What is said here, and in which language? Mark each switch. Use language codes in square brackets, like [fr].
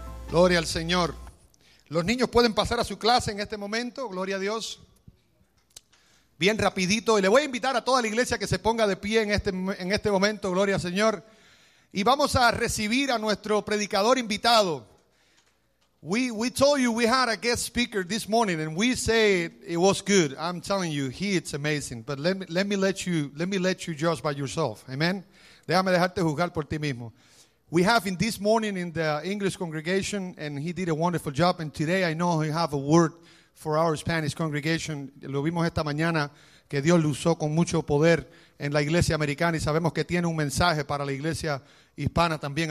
[es] Gloria al Señor. Los niños pueden pasar a su clase en este momento, gloria a Dios. Bien rapidito, y le voy a invitar a toda la iglesia que se ponga de pie en este momento, gloria al Señor. Y vamos a recibir a nuestro predicador invitado. [en] We told you we had a guest speaker this morning and we say it was good. I'm telling you, it's amazing. But let me let you judge by yourself. Amen. [es] Déjame dejarte juzgar por ti mismo. [en] We have him this morning in the English congregation and he did a wonderful job. And today I know he have a word for our Spanish congregation. [es] Lo vimos esta mañana que Dios lo usó con mucho poder en la iglesia americana y sabemos que tiene un mensaje para la iglesia hispana también.